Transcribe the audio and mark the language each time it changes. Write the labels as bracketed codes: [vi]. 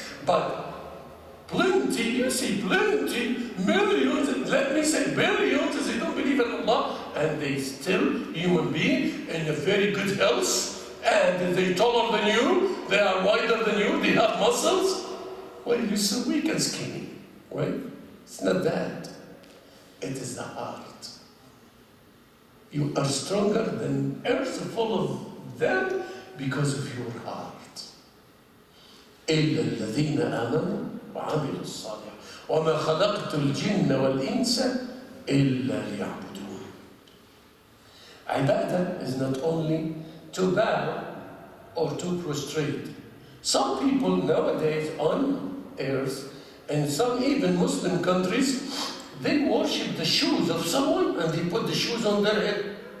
[en] But plenty, you see, plenty, millions, let me say billions, they don't believe in Allah, and they still human being in a very good health, and they're taller than you, they are wider than you, they have muscles. Why are you so weak and skinny? Right? It's not that. It is the heart. You are stronger than earth full of them because of your heart. [ar] إلا الذين آمنوا وعملوا الصالحات وما خلقت الجن والإنس إلا ليعبدون. [en] Ibadah is not only to bow or to prostrate. Some people nowadays on earth, and some even Muslim countries, they worship the shoes of someone and they put the shoes on their head.